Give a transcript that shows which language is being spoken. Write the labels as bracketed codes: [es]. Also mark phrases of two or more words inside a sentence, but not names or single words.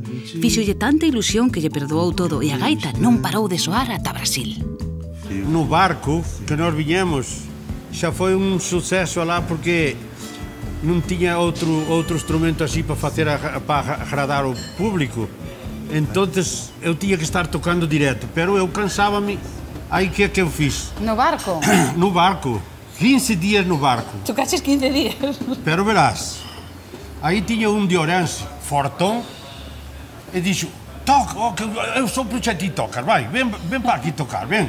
[gl] Fíxolle tanta ilusión que lle perdoou todo, e a gaita non parou de soar ata Brasil. No barco que nós viñemos, xa foi un suceso lá porque non tiña outro instrumento así para agradar o público. [pt] Entonces eu tinha que estar tocando direto, pero eu cansava-me. Aí que é que eu fiz? [gl] No barco? [pt] No barco, 15 dias no barco. [gl] Tocaches 15 días. [pt] Pero verás, aí tinha um de Orense, fortão, e disse, toca, oh, que eu sou para ti tocar, vai, vem para aqui tocar, vem.